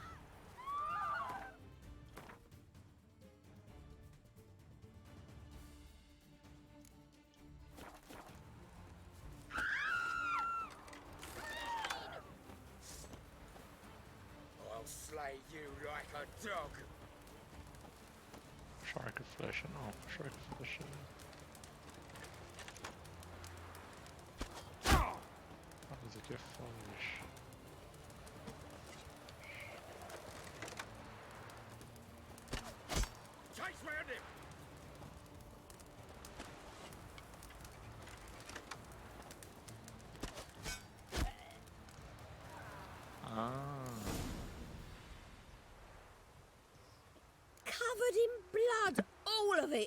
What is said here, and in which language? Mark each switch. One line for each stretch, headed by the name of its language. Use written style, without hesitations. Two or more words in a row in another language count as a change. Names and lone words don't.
English: I'll slay you like a dog.
Swedish: Försöker flasha nu. Försöker flasha. Hadi que faz.
English: Chase round him! Covered in blood, all of it.